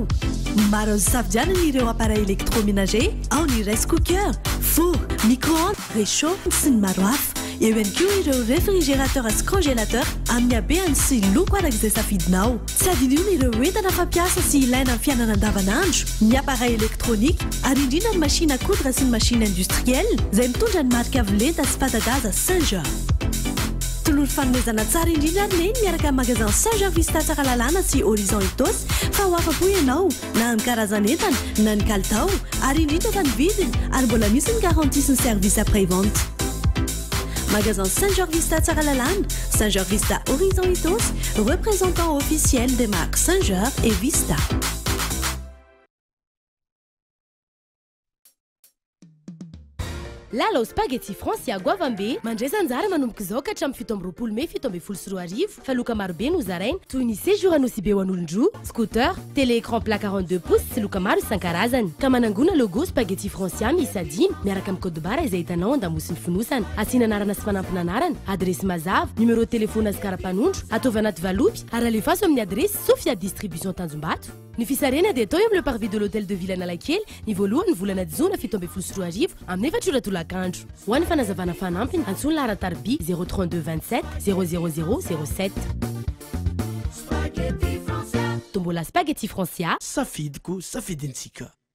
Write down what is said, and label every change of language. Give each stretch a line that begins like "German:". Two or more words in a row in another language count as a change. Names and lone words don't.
Malagasy: Maro azo safidianana ireo
French: appareil électroménager
Malagasy: ao ny
English: rice cooker,
Malagasy: four,
French: micro-ondes, réchauffe
Malagasy: sy ny maro hafa. Eo ihany koa ireo réfrigérateur sy congélateur amin'ny habehany sy loko arak'izay safidinao. Tsy adinona ireo entana fampiasa sy ilaina amin'ny fiainana andavanandro, ny
French: appareil électronique
Malagasy: ary indrindra ny
French: machine à coudre
Malagasy: sy ny
French: machine industrielle
Malagasy: izay mitondra ny marika avolenta sy fanta-daza Saint-Jean. tolory fanomezana tsara indrindra ary leny miaraka magasin Saint-Jean Vista tsara lalàna sy Horizon Itos fa ho afa-po ianao na ny karazan'entana na ny kalitao ary indrindra fa ny vidiny ary mbola misy ny garantie sy ny
French: service après-vente.
Malagasy: Magasin Saint-Jean Vista tsara lalàna,
French: Saint-Jean Vista Horizon Itos, représentant officiel des marques Saint-Jean et Vista.
Malagasy: Lala spaghetti Francia Guavambe mandresa anjara manomboka izao ka hatramin'ny 17 Mei 17 fa loka marobe no zaraina toy ny séjour anosy be ho an'olon-droa, scooter,
French: télé-écran plat 42 pouces
Malagasy: sy loka maro isan-karazany. Ka manangona logo spaghetti Francia miisa 5 miaraka amin'ny
French: code barre
Malagasy: izay hitanao an-damosiny fonosana. Asiana anarana sy fanampina anarana, adresy mazava,
French: numéro de téléphone
Malagasy: azy karapanondro, ataovy anaty valopy ary alefaso amin'ny adresy Sofia Distribution Tanjombato. Ny fisarena dia atao eo amin'ny
French: le parvis de l'hôtel de ville
Malagasy: Analakely ny voalohany volana Jona 17 amin'ny 4 tolakandro. Ho an'ny fanazavana fanampiny antsoina Laratarby 032 27 00007. Tombola spaghetti Francia. Safidiko, safidintsika.